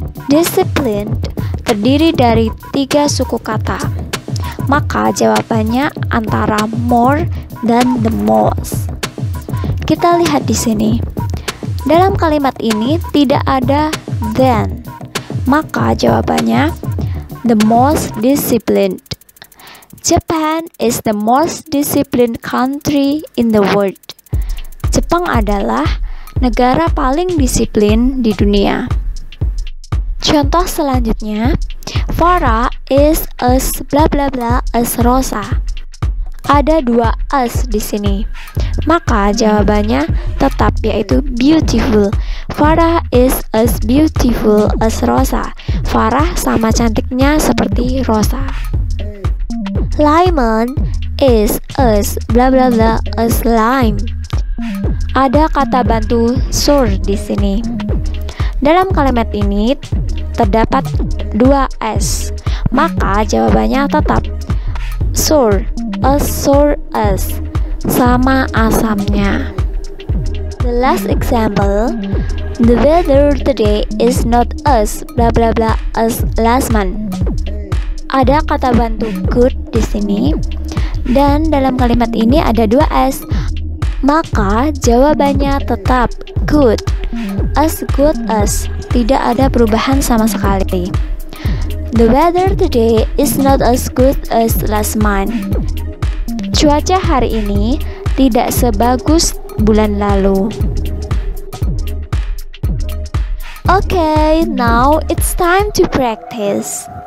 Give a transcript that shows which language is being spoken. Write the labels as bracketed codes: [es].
[id] Disciplined terdiri dari 3 suku kata. Maka jawabannya antara more dan the most. Kita lihat di sini. Dalam kalimat ini tidak ada than. Maka jawabannya the most disciplined. [en] Japan is the most disciplined country in the world. [id] Jepang adalah negara paling disiplin di dunia. Contoh selanjutnya, [en] Farah is as blah blah blah as Rosa. [id] Ada 2 as di sini. Maka jawabannya tetap, yaitu beautiful. [en] Farah is as beautiful as Rosa. [id] Farah sama cantiknya seperti Rosa. [en] Lemon is as blah blah blah as lime. [id] Ada kata bantu sour di sini. Dalam kalimat ini terdapat 2 s. Maka jawabannya tetap sour as, sama asamnya. [en] The last example, the weather today is not as blah blah blah as last month. [id] Ada kata bantu good di sini, dan dalam kalimat ini ada 2 s. Maka jawabannya tetap good as, tidak ada perubahan sama sekali. [en] The weather today is not as good as last month. [id] Cuaca hari ini tidak sebagus bulan lalu. [en] Okay, now it's time to practice.